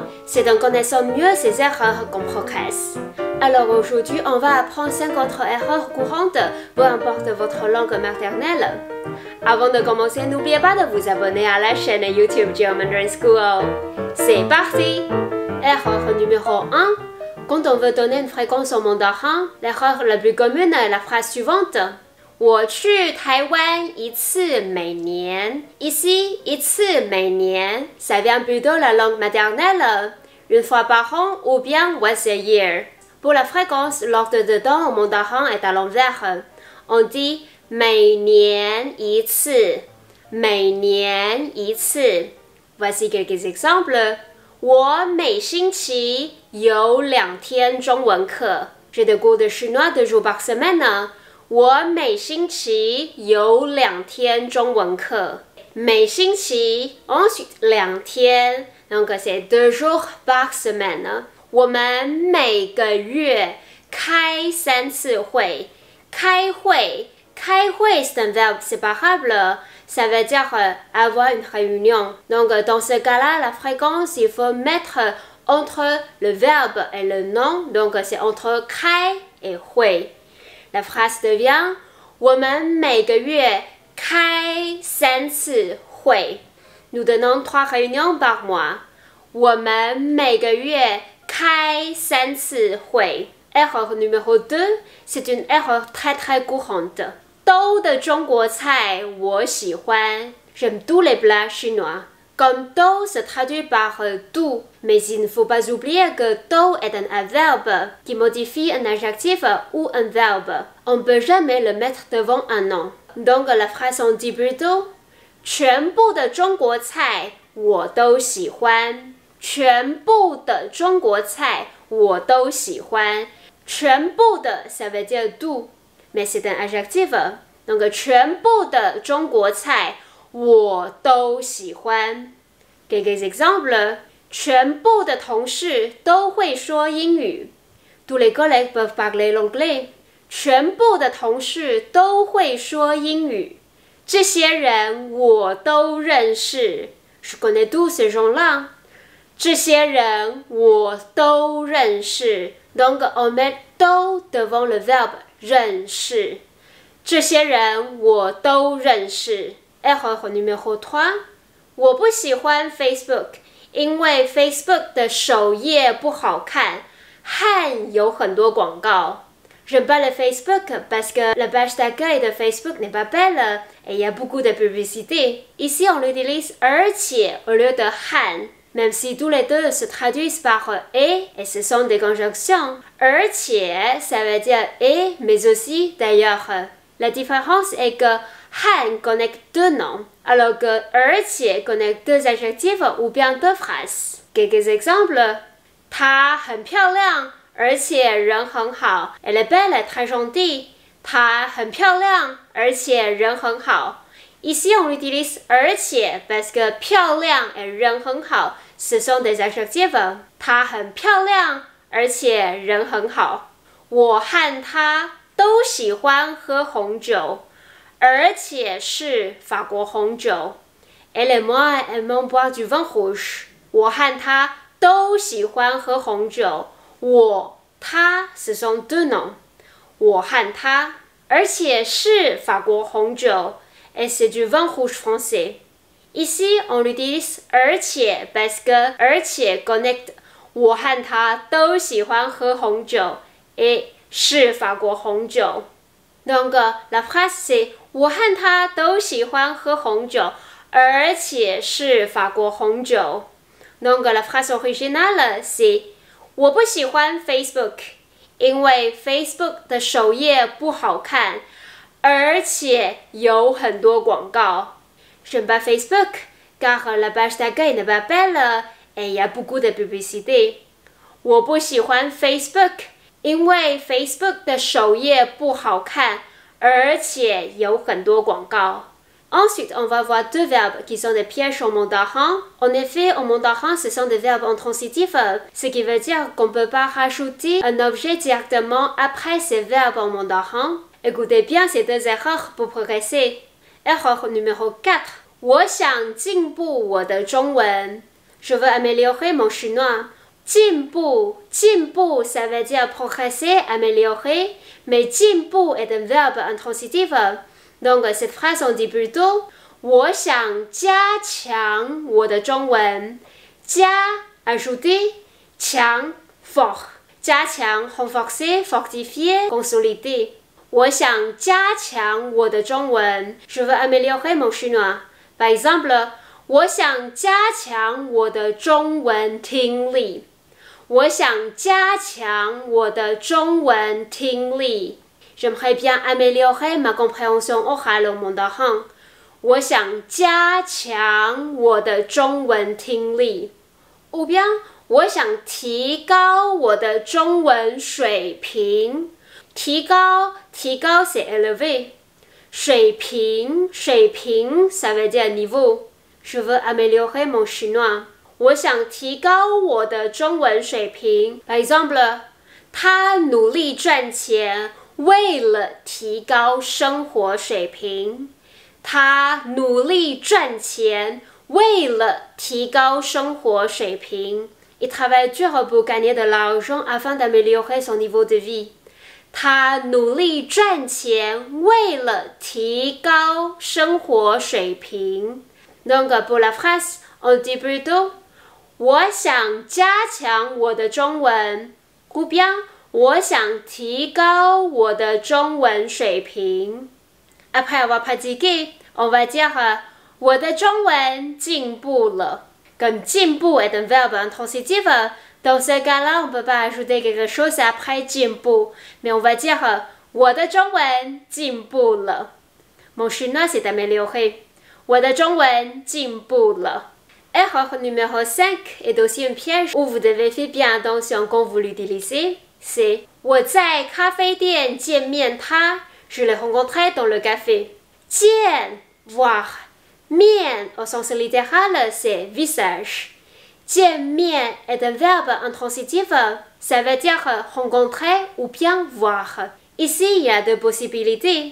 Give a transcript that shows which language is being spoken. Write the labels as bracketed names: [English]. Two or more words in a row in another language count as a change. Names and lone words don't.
[French] C'est en connaissant mieux ces erreurs qu'on progresse. Alors aujourd'hui, on va apprendre 5 autres erreurs courantes, peu importe votre langue maternelle. Avant de commencer, n'oubliez pas de vous abonner à la chaîne YouTube German School. C'est parti! Erreur numéro 1. Quand on veut donner une fréquence en mandarin, l'erreur la plus commune est la phrase suivante. [Chinese] 我去台湾一次每年. Ici, 一次每年, [French] ça vient plutôt de la langue maternelle, une fois par an ou bien [English] once a year. [French] Pour la fréquence, l'ordre de temps en mandarin est à l'envers. On dit [Chinese] 每年一次, 每年一次. [French] Voici quelques exemples. [Chinese] 我每星期有2天中文课. [French] J'ai des cours de chinois 2 jours par semaine. [Chinese] 我每星期有2天中文课. [French] 每星期 ensuite 2天, donc c'est 2 jours par semaine. [Chinese] 我们每个月开3次会. [French] 开会 c'est un verbe séparable. Ça veut dire avoir une réunion. Donc, dans ce cas-là, la fréquence, il faut mettre entre le verbe et le nom. Donc, c'est entre 开 et 会. La phrase devient [Chinese] 我们每个月开3次会. [French] Nous donnons 3 réunions par mois. [Chinese] 我们每个月开3次会. [French] Erreur numéro 2, c'est une erreur très courante. [Chinese] 都的中国菜我喜欢. [French] J'aime tous les plats chinois. Comme 都 se traduit par tout, mais il ne faut pas oublier que 都 est un adverbe qui modifie un adjectif ou un verbe. On ne peut jamais le mettre devant un nom. Donc la phrase on dit plutôt [Chinese] 全部的中国菜我都喜欢. 全部的中国菜我都喜欢. [French] 全部的 ça veut dire tout, mais c'est un adjectif. [Chinese] Donc 全部的中国菜我都喜欢. [French] Quelques exemples. [Chinese] 全部的同事都会说英语. [French] Tous les collègues peuvent parler l'anglais. [Chinese] 全部的同事都会说英语. 这些人我都认识. [French] Je connais tous ces gens-là. [Chinese] 这些人我都认识. [French] Donc on met 都 devant le verbe 认识. [Chinese] 这些人我都认识. [French] Erreur numéro 3. [Chinese] 我不喜欢 Facebook, 因为 Facebook 的首页不好看, 和有很多广告. [French] J'aime pas le Facebook parce que la page d'accueil de Facebook n'est pas belle et il y a beaucoup de publicité. Ici, on utilise 而且 au lieu de 和, même si tous les deux se traduisent par et ce sont des conjonctions. 而且 ça veut dire et, mais aussi d'ailleurs. La différence est que 和 connecte 2 noms, alors que 而且 connecte 2 adjectifs ou bien 2 phrases. Quelques exemples. [Chinese] 她很漂亮, 而且人很好. [French] Elle est belle et très gentille. [Chinese] 她很漂亮, 而且人很好. [French] Ici, on utilise 而且 parce que 漂亮 et [Chinese] 人很好 [French] ce sont des adjectifs. [Chinese] 她很漂亮, 而且人很好. 我和她都喜欢喝红酒, 而且是法国红酒. [French] Elle et moi aimons boire du vin rouge. [Chinese] 我和她都喜欢喝红酒. 我, 她 [French] ce sont 2 noms. [Chinese] 我和她, 而且是法国红酒. [French] Et c'est du vin rouge français. Ici, on utilise [Chinese] 而且 [French] parce que [Chinese] 而且 connecte 我和她都喜欢喝红酒 et 是法国红酒. [French] Donc, la phrase c'est [Chinese] 我和她都喜欢喝红酒, 而且是法国红酒. [French] Donc, la phrase originale c'est [Chinese] 我不喜欢 Facebook, 因为 Facebook 的首页不好看, 而且有很多广告. [French] J'aime pas Facebook, car la page d'accueil n'est pas belle et il y a beaucoup de publicité. [Chinese] 我不喜欢 Facebook, 因为 Facebook 的首页不好看, 而且有很多广告. [French] Ensuite, on va voir deux verbes qui sont des pièges au mandarin. En effet, au mandarin, ce sont des verbes intransitifs, ce qui veut dire qu'on ne peut pas rajouter un objet directement après ces verbes en mandarin. Écoutez bien ces deux erreurs pour progresser. Erreur numéro 4. [Chinese] 我想进步我的中文. [French] Je veux améliorer mon chinois. [Chinese] 进步, [French] ça veut dire progresser, améliorer, mais 进步 est un verbe intransitif. Donc, cette phrase, on dit plutôt [Chinese] 我想加强我的中文. [French] 加 ajouter, 强 fort. 加强 renforcer, fortifier, consolider. [Chinese] 我想加强我的中文. [French] Je veux améliorer mon chinois. Par exemple, [Chinese] 我想加强我的中文听力. 我想加强我的中文听力. [French] J'aimerais bien améliorer ma compréhension orale au mandarin. [Chinese] 我想加强我的中文听力. [French] Ou bien, [Chinese] 我想提高我的中文水平. [French] 提高 c'est élever. 水平 ça veut dire niveau. Je veux améliorer mon chinois. [Chinese] 我想提高我的中文水平. [French] Par exemple, [Chinese] 他努力赚钱为了提高生活水平. 他努力赚钱为了提高生活水平. [French] Il travaille dur pour gagner de l'argent afin d'améliorer son niveau de vie. [Chinese] 他努力赚钱为了提高生活水平. [French] Donc, pour la phrase, on dit plutôt [Chinese] 我想加强我的中文 [French] ou bien [Chinese] 我想提高我的中文水平. [French] Après avoir pratiqué, on va dire [Chinese] 我的中文进步了. [French] Comme 进步 est un verbe intransitif, dans ce cas-là, on ne peut pas ajouter quelque chose après 进步, mais on va dire [Chinese] 我的中文进步了. [French] Mon chinois s'est amélioré. [Chinese] 我的中文进步了. [French] Erreur numéro 5 est aussi un piège où vous devez faire bien attention quand vous l'utilisez. C'est [Chinese] 我在咖啡店见面他 [French] je l'ai rencontré dans le café. 见 voir. 面 au sens littéral, c'est visage. 见面 est un verbe intransitif, ça veut dire rencontrer ou bien voir. Ici, il y a deux possibilités.